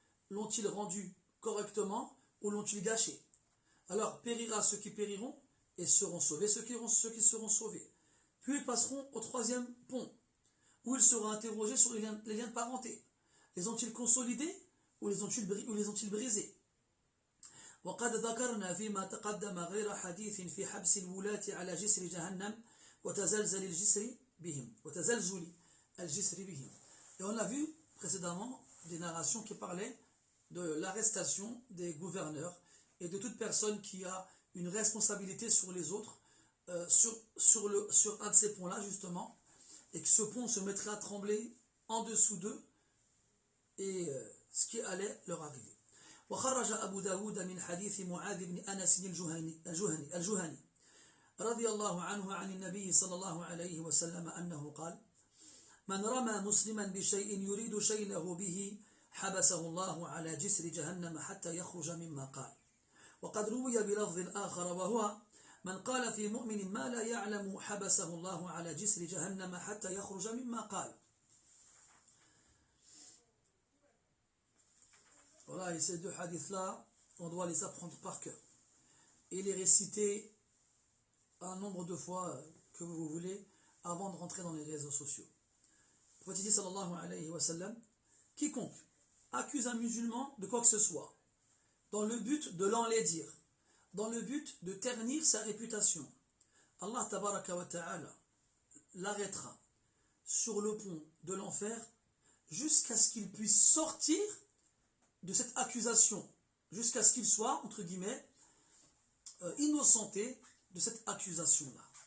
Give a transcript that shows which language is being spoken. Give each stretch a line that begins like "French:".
French: L'ont-ils rendu correctement ou l'ont-ils gâché? Alors périra ceux qui périront et seront sauvés ceux qui seront sauvés. Puis ils passeront au troisième pont, où ils seront interrogés sur les liens de parenté. Les ont-ils consolidés ou les ont-ils brisés?
Arabic: وقد ذكرنا فيما تقدم غير حديث في حبس الولاة على جسر جهنم وتزلزل الجسر بهم.
French: Et on a vu précédemment des narrations qui parlaient de l'arrestation des gouverneurs et de toute personne qui a une responsabilité sur les autres, sur un de ces ponts-là justement, et que ce pont se mettrait à trembler en dessous d'eux et ce qui allait leur arriver.
Arabic: وخرج أبو داود من حديث معاذ بن أنس الجهني رضي الله عنه عن النبي صلى الله عليه وسلم أنه قال من رمى مسلما بشيء يريد شيله به حبسه الله على جسر جهنم حتى يخرج مما قال وقد روي بلفظ آخر وهو من قال في مؤمن ما لا يعلم حبسه الله على جسر جهنم حتى يخرج مما قال.
French: Voilà, et ces 2 hadiths-là, on doit les apprendre par cœur et les réciter un nombre de fois que vous voulez avant de rentrer dans les réseaux sociaux. Le prophète dit sallallahu alayhi wa sallam, quiconque accuse un musulman de quoi que ce soit, dans le but de l'enlaidir, dans le but de ternir sa réputation, Allah tabaraka wa ta'ala l'arrêtera sur le pont de l'enfer jusqu'à ce qu'il puisse sortir de cette accusation, jusqu'à ce qu'il soit, entre guillemets, innocenté de cette accusation-là.